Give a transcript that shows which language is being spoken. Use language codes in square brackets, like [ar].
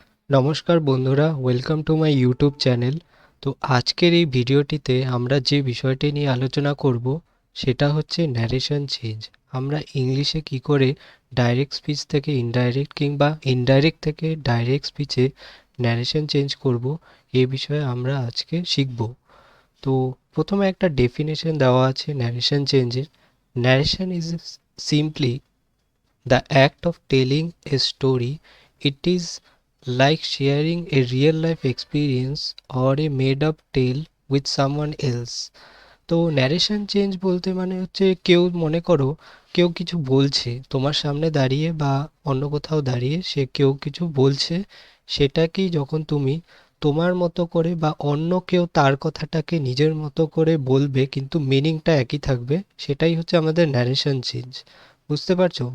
[bn] নমস্কার বন্ধুরা, [en] Welcome to my YouTube channel. [bn] তো আজকের এই ভিডিওটিতে আমরা যে বিষয়টি নিয়ে আলোচনা করব সেটা হচ্ছে ন্যারেশন চেঞ্জ। আমরা ইংলিশে কি করে ডাইরেক্ট স্পিচ থেকে ইনডাইরেক্ট কিংবা ইনডাইরেক্ট থেকে ডাইরেক্ট স্পিচে ন্যারেশন চেঞ্জ করব, এই বিষয়ে আমরা আজকে শিখব। তো প্রথমে একটা ডেফিনেশন দেওয়া আছে ন্যারেশন চেঞ্জের। [en] Narration is simply the act of telling a story. It is like sharing a real life experience or a made up tale with someone else. [bn] তো ন্যারেশন চেঞ্জ বলতে মানে হচ্ছে কেউ মনে করো কেউ কিছু বলছে তোমার সামনে দাঁড়িয়ে বা অন্য কোথাও দাঁড়িয়ে, সে কেউ কিছু বলছে, সেটাকেই যখন তুমি তোমার মতো করে বা অন্য কেউ তার কথাটাকে নিজের মতো করে বলবে কিন্তু মিনিংটা একই থাকবে, সেটাই হচ্ছে আমাদের ন্যারেশন চেঞ্জ। বুঝতে পারছো?